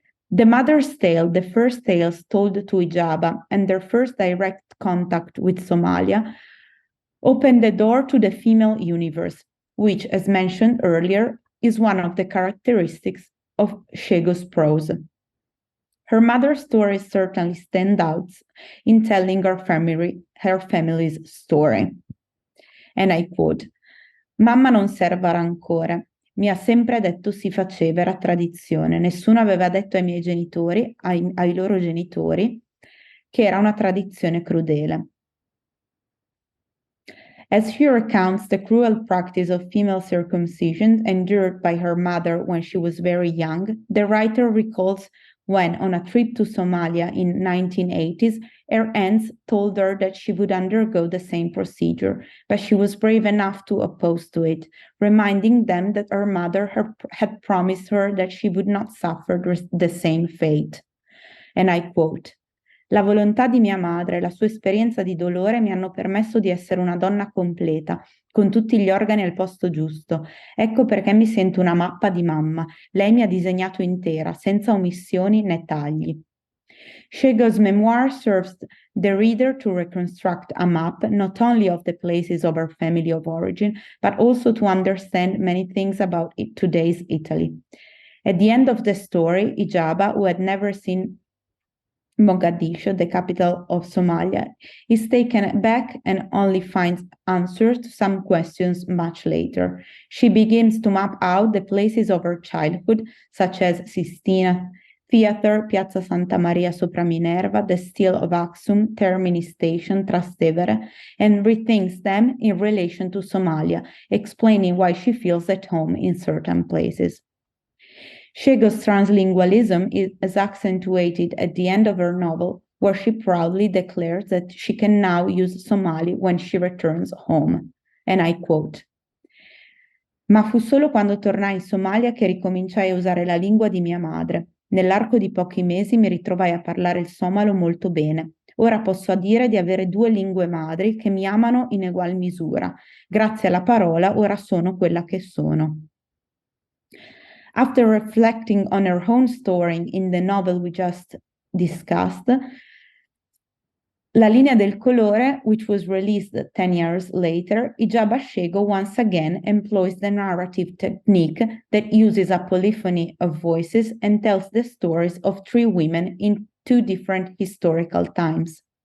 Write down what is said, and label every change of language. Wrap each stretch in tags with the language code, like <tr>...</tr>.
<en>The mother's tale, the first tales told to Ijaba, and their first direct contact with Somalia, opened the door to the female universe, which, as mentioned earlier, is one of the characteristics of Shego's prose. Her mother's stories certainly stand out in telling her family's story. And I quote,</en> <it>"Mamma non serva rancore. Mi ha sempre detto si faceva, era tradizione. Nessuno aveva detto ai miei genitori, ai loro genitori, che era una tradizione crudele."</it> <en>As she recounts the cruel practice of female circumcision endured by her mother when she was very young, the writer recalls when, on a trip to Somalia in 1980s, her aunts told her that she would undergo the same procedure, but she was brave enough to oppose to it, reminding them that her mother had promised her that she would not suffer the same fate. And I quote,</en> <it>La volontà di mia madre e la sua esperienza di dolore mi hanno permesso di essere una donna completa, con tutti gli organi al posto giusto. Ecco perché mi sento una mappa di mamma. Lei mi ha disegnato intera, senza omissioni né tagli.</it> <en>Shego's memoir serves the reader to reconstruct a map not only of the places of her family of origin, but also to understand many things about today's Italy. At the end of the story, Ijaba, who had never seen Mogadishu, the capital of Somalia, is taken back and only finds answers to some questions much later. She begins to map out the places of her childhood, such as Sistina Theatre, Piazza Santa Maria sopra Minerva, the Stele of Aksum, Termini Station, Trastevere, and rethinks them in relation to Somalia, explaining why she feels at home in certain places. Shego's translingualism is accentuated at the end of her novel, where she proudly declares that she can now use Somali when she returns home. And I quote,</en> <it>«Ma fu solo quando tornai in Somalia che ricominciai a usare la lingua di mia madre. Nell'arco di pochi mesi mi ritrovai a parlare il somalo molto bene. Ora posso dire di avere 2 lingue madri che mi amano in egual misura. Grazie alla parola ora sono quella che sono».</it> <en>After reflecting on her own story in the novel we just discussed, La linea del colore, which was released 10 years later, Ijaba Shego once again employs the narrative technique that uses a polyphony of voices and tells the stories of 3 women in 2 different historical times.</en>